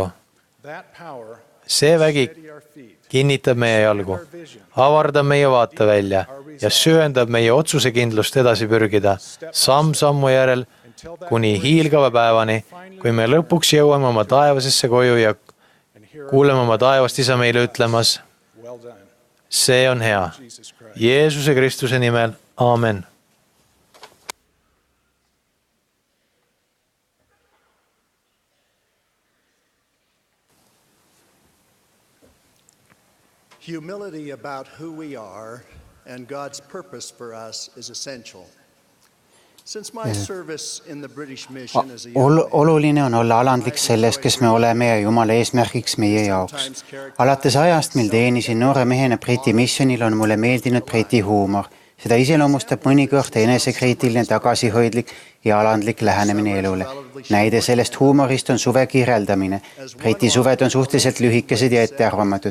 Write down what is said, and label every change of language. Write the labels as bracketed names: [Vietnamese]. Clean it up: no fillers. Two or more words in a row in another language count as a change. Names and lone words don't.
[Estonian] See vägi kinnitab meie jalgu, avardab meie vaatevälja ja süvendab meie otsusekindlust edasi pürgida samm sammu järel kuni hiilgava päevani, kui me lõpuks jõuame oma taevasesse koju ja kuuleme oma taevast isa meile ütlemas, see on hea. Jeesuse Kristuse nimel, aamen. [English] Humility about who we are and God's purpose for us is essential. Since my service in the British mission as a [Estonian] Oluline on olla alandlik selles, kes me oleme ja Jumala eesmärgiks meie jaoks. Alates ajast, mil teenisin noore mehena Briti missionil, on mulle meeldinud Briti huumor. Seda iseloomustab mõnikord enesekriitiline, tagasihoidlik ja alandlik lähenemine elule. Näide sellest huumorist on suve kirjeldamine. Briti suved on suhteliselt lühikesed ja ettearvamatud.